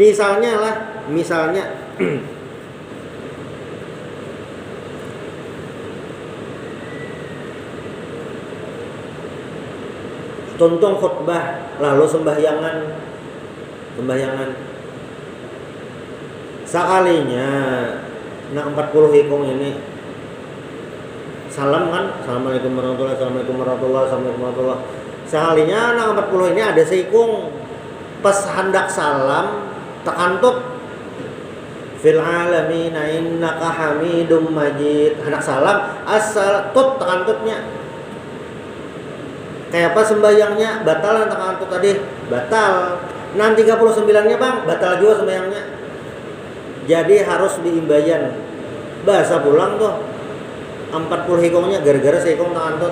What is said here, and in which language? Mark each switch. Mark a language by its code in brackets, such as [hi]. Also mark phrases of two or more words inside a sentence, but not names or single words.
[bjn] Misalnya tuntung khutbah lalu sembahyangan sekalinya nah 40 hikung ini salam kan, [ar] السلام عليكم ورحمة الله. [bjn] Sekalinya nah 40 ini ada seikung pas hendak salam tekantut [ar] في العالمين إنك حميد مجيد. [bjn] Hendak salam asal tut tekantutnya. Kayak apa sembahyangnya batal tekantut tadi? Batal. Nah 39-nya Bang, batal juga sembahyangnya. Jadi harus diimbayan. Bahasa pulang tuh 40 hikongnya gara-gara seikong tekantut.